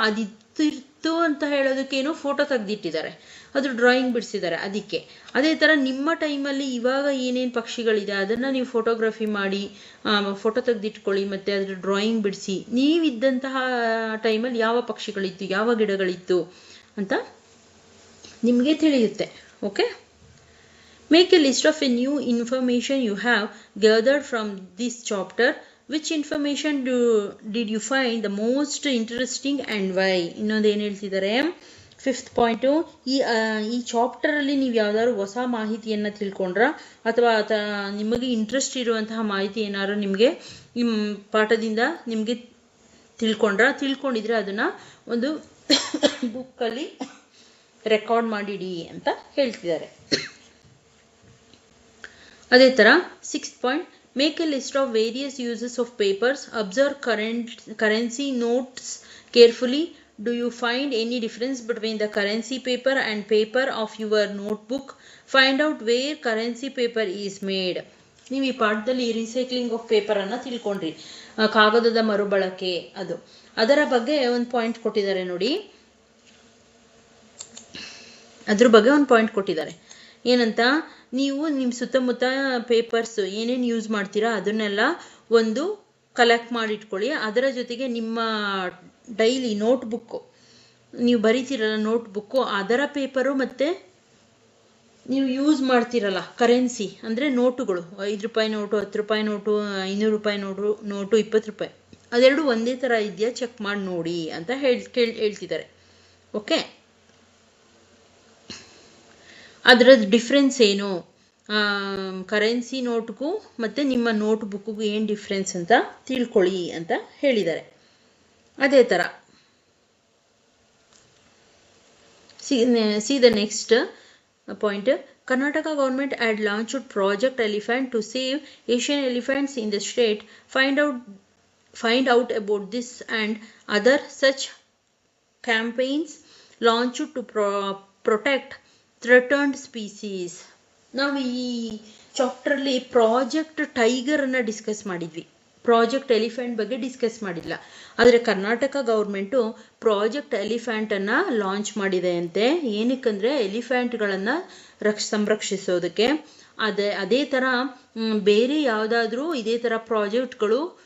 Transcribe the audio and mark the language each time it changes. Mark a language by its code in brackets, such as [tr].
[kn] ಅದಿತ್ತು ಅಂತ ಹೇಳೋದಕ್ಕೇನೋ ಫೋಟೋ ತೆಗೆದಿಟ್ಟಿದ್ದಾರೆ, ಅದ್ರ ಡ್ರಾಯಿಂಗ್ ಬಿಡಿಸಿದ್ದಾರೆ ಅದಕ್ಕೆ. ಅದೇ ಥರ ನಿಮ್ಮ ಟೈಮಲ್ಲಿ ಇವಾಗ ಏನೇನು ಪಕ್ಷಿಗಳಿದೆ ಅದನ್ನು ನೀವು ಫೋಟೋಗ್ರಫಿ ಮಾಡಿ ಫೋಟೋ ತೆಗೆದಿಟ್ಕೊಳ್ಳಿ, ಮತ್ತು ಅದ್ರ ಡ್ರಾಯಿಂಗ್ ಬಿಡಿಸಿ, ನೀವಿದ್ದಂತಹ ಟೈಮಲ್ಲಿ ಯಾವ ಪಕ್ಷಿಗಳಿತ್ತು, ಯಾವ ಗಿಡಗಳಿತ್ತು ಅಂತ ನಿಮಗೆ ತಿಳಿಯುತ್ತೆ. [en] Okay, make a list of a new information you have gathered from this chapter. Which information did you find the most interesting and why? [kn] ಇನ್ನೊಂದು ಏನು ಹೇಳ್ತಿದ್ದಾರೆ, ಫಿಫ್ತ್ ಪಾಯಿಂಟು, ಈ ಚಾಪ್ಟರಲ್ಲಿ ನೀವು ಯಾವ್ದಾದ್ರು ಹೊಸ ಮಾಹಿತಿಯನ್ನು ತಿಳ್ಕೊಂಡ್ರ, ಅಥವಾ ನಿಮಗೆ ಇಂಟ್ರೆಸ್ಟ್ ಇರುವಂತಹ ಮಾಹಿತಿ ಏನಾದ್ರು ನಿಮಗೆ ಈ ಪಾಠದಿಂದ ನಿಮಗೆ ತಿಳ್ಕೊಂಡಿದ್ರೆ ಅದನ್ನು ಒಂದು ಬುಕ್ಕಲ್ಲಿ ರೆಕಾರ್ಡ್ ಮಾಡಿಡಿ ಅಂತ ಹೇಳ್ತಿದ್ದಾರೆ. ಅದೇ ಥರ [en] Sixth point, make a list of various uses of papers, observe currency notes carefully. Do you find any difference between the currency paper and paper of your notebook? Find out where currency paper is made. [kn] ನೀವು ಈ ಪಾಠದಲ್ಲಿ recycling of ಪೇಪರನ್ನು ತಿಳ್ಕೊಂಡ್ರಿ, ಕಾಗದದ ಮರುಬಳಕೆ, ಅದರ ಬಗ್ಗೆ ಒಂದು point ಕೊಟ್ಟಿದ್ದಾರೆ ನೋಡಿ. ಅದ್ರ ಬಗ್ಗೆ ಒಂದು ಪಾಯಿಂಟ್ ಕೊಟ್ಟಿದ್ದಾರೆ ಏನಂತ, ನೀವು ನಿಮ್ಮ ಸುತ್ತಮುತ್ತ ಪೇಪರ್ಸ್ ಏನೇನು ಯೂಸ್ ಮಾಡ್ತೀರಾ ಅದನ್ನೆಲ್ಲ ಒಂದು ಕಲೆಕ್ಟ್ ಮಾಡಿಟ್ಕೊಳ್ಳಿ. ಅದರ ಜೊತೆಗೆ ನಿಮ್ಮ ಡೈಲಿ ನೋಟ್ಬುಕ್ಕು, ನೀವು ಬರೀತಿರಲ್ಲ ನೋಟ್ಬುಕ್ಕು, ಅದರ ಪೇಪರು ಮತ್ತು ನೀವು ಯೂಸ್ ಮಾಡ್ತಿರಲ್ಲ ಕರೆನ್ಸಿ ಅಂದರೆ ನೋಟುಗಳು, 5 ರೂಪಾಯಿ ನೋಟು, 10 ರೂಪಾಯಿ ನೋಟು, 500 ರೂಪಾಯಿ ನೋಟು, 20 ರೂಪಾಯಿ, ಅದೆರಡು ಒಂದೇ ಥರ ಇದೆಯಾ ಚೆಕ್ ಮಾಡಿ ನೋಡಿ ಅಂತ ಹೇಳ್ತಿದ್ದಾರೆ. ಓಕೆ, ಅದರದ್ದು ಡಿಫ್ರೆನ್ಸ್ ಏನು, ಕರೆನ್ಸಿ ನೋಟ್ಗೂ ಮತ್ತು ನಿಮ್ಮ ನೋಟ್ಬುಕ್ಕಿಗೂ ಏನು ಡಿಫ್ರೆನ್ಸ್ ಅಂತ ತಿಳ್ಕೊಳ್ಳಿ ಅಂತ ಹೇಳಿದ್ದಾರೆ. ಅದೇ ಥರ [en] See the next point, Karnataka government had launched Project Elephant to save Asian elephants in the state. Find out about this and other such campaigns launched to protect threatened species. [kn] ನಾವು ಈ ಚಾಪ್ಟರ್ಲಿ project ಟೈಗರನ್ನು discuss ಮಾಡಿದ್ವಿ, project elephant ಬಗ್ಗೆ discuss ಮಾಡಿಲ್ಲ. ಆದರೆ Karnataka government project ಎಲಿಫೆಂಟನ್ನು launch ಮಾಡಿದೆ ಅಂತೆ. ಏನಕ್ಕಂದರೆ ಎಲಿಫೆಂಟ್ಗಳನ್ನು ಸಂರಕ್ಷಿಸೋದಕ್ಕೆ. ಅದೇ ಥರ ಬೇರೆ ಯಾವುದಾದ್ರೂ ಇದೇ ಥರ ಪ್ರಾಜೆಕ್ಟ್ಗಳು